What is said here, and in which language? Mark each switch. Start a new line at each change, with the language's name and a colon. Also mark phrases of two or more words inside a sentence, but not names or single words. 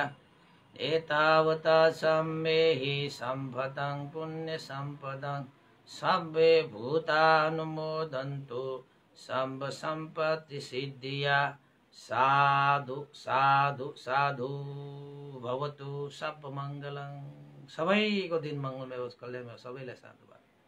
Pali: एतावता सम्मे हि सम्पदं पुण्यसम्पदं सर्वे भूतानुमोदन्तु सम्भ सम्पत्तिसिद्धिया। साधु साधु साधु भवतु सब मङ्गलं।
Nepali: सबैको दिन मङ्गलमय होस्, कल्याणमय होस्। सबैलाई साधुवाद।